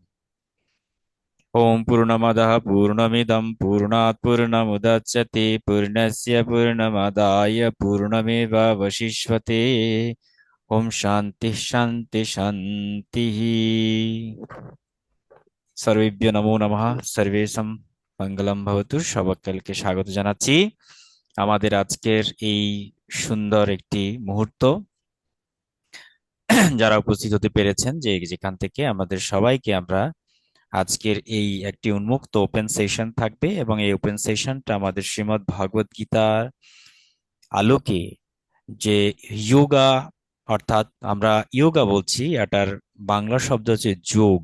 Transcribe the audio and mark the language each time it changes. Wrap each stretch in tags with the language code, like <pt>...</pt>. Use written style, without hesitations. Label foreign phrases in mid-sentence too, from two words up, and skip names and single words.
<sa>ओम पूर्णमदः पूर्णमिदं पूर्णात् पूर्णमुदच्यते पूर्णस्य पूर्णमादाय पूर्णमेवावशिष्यते। ओम शांति शांति शांतिः। सर्वेभ्यो नमो नमः। सर्वेषां মঙ্গলম ভবতু।</sa> <bn>সবাইকে স্বাগত জানাচ্ছি আমাদের আজকের এই সুন্দর একটি মুহূর্ত। যারা উপস্থিত হতে পেরেছেন যে যেখান থেকে আমাদের সবাইকে আমরা আজকের এই একটি উন্মুক্ত</bn> <en>open session</en> <bn>থাকবে এবং এই ওপেন সেশনটা আমাদের শ্রীমদ্ ভগবদ গীতার আলোকে যে যোগা, অর্থাৎ আমরা যোগা বলছি, এটার বাংলা শব্দ হচ্ছে যোগ।</bn>